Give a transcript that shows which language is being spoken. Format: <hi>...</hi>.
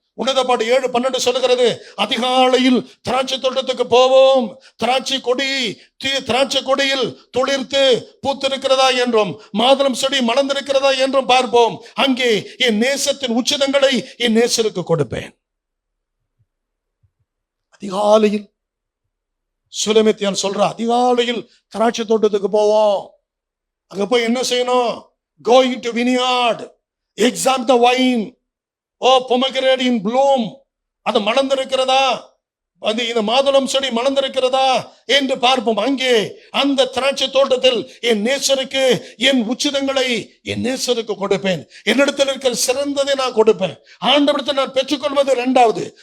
<ta>உன்னத பாட்டு 7:12 சொல்லுகிறது, அதிகாலையில் திராட்சை தோட்டத்துக்கு போவோம், திராட்சை கொடியில் துளிர்த்து பூத்திருக்கிறதா என்றும் மாதுளம் செடி மலர்ந்திருக்கிறதா என்றும் பார்ப்போம். அங்கே என் நேசத்தின் உச்சிதங்களை என் நேசருக்கு கொடுப்பேன். அதிகாலையில் சுலமேத்தியான் சொல்ற, அதிகாலையில் திராட்சை தோட்டத்துக்கு போவோம். அங்க போய் என்ன செய்யணும்?</ta> <en>Go into vineyard, examine the wine. Pomegranate in bloom.</en> <ta>அது மலர்ந்திருக்கிறதா, அது இந்த மாதுளம் செடி மலர்ந்திருக்கிறதா என்று பார்ப்போம். அங்கே அந்த திராட்சை தோட்டத்தில் என் நேசருக்கு என் உச்சிதங்களை என் நேசருக்கு கொடுப்பேன். என்னிடத்தில் இருக்கிற சிறந்ததை நான் கொடுப்பேன். ஆண்டவரிடத்தில் நான் பெற்றுக்கொள்வது 2வது.</ta>